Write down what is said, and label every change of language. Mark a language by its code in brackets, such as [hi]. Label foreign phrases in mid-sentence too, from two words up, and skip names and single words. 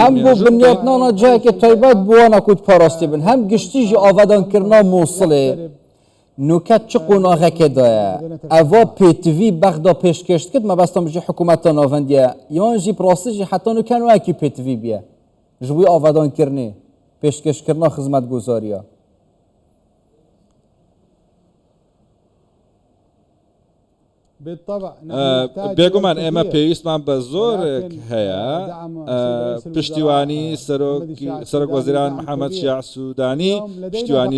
[ku] هەم بۆ بنیاتنانە جایەکی تایبەت بووە نەکوت پاڕاستی بن هەم گشتیژی ئاوادانکردنا مووسڵێ نوکەت چ قۆناغەکێدایە ئەڤا پێتڤی بەغدا پێشکەشت کرد مەبەستە بژی حکوومەتە ناوەندیە یانژی پڕاستیژی حتا نوکەن وایەکی پێتڤی بیە ji bo avadankirinê pêşkeşkirina xizmetguzariya. [ckb] بێگومان ئێمە پێویستمان بە زۆرێک هەیە پشتیوانی سەرۆک وەزیران محەممەد شیع سوودانی پشتیوانی